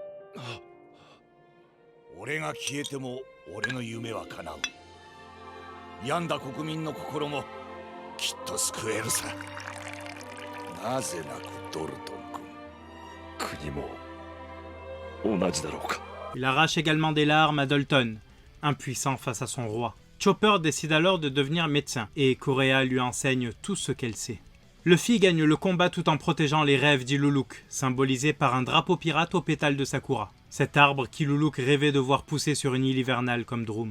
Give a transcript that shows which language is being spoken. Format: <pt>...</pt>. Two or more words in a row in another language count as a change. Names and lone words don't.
<ja>俺が消えても俺の夢は叶う。病んだ国民の心もきっと救えるさ。なぜなくドルトン君。国も同じだろうか。</ja> <fr>Il arrache également des larmes à Dalton, impuissant face à son roi. Chopper décide alors de devenir médecin, et Correa lui enseigne tout ce qu'elle sait. Luffy gagne le combat tout en protégeant les rêves d'Iluluk, symbolisés par un drapeau pirate aux pétales de Sakura, cet arbre qu'Iluluk rêvait de voir pousser sur une île hivernale comme Drum.</fr>